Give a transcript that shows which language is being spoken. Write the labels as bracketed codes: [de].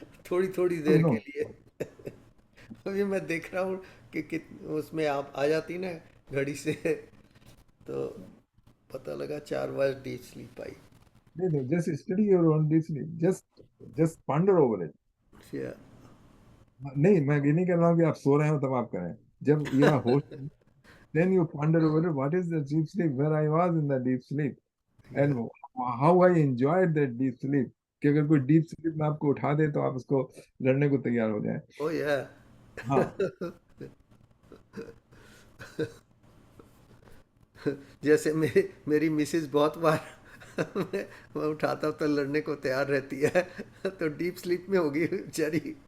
[hi] थोड़ी देर के लिए. अभी मैं देख रहा हूँ कि उसमें आप आ जाती ना घड़ी से, तो पता लगा 4 बार डीप स्लीप आई. [en] नहीं, just study your own deep sleep, just ponder over it. [hi] नहीं, मैं ये नहीं कह रहा हूँ कि आप सो रहे हो तब आप करें. जब यह होश [en] then you ponder over what is the deep sleep, where I was in the deep sleep, and how I enjoyed that deep sleep. [hi] कि अगर कोई डीप स्लीप में आपको उठा दे तो आप उसको लड़ने को तैयार हो जाए. [en] Oh yeah. [hi] हाँ. जैसे मेरी मिसेस बहुत बार मैं उठाता हूँ तो लड़ने को तैयार रहती है, तो डीप स्लीप में होगी बेचारी.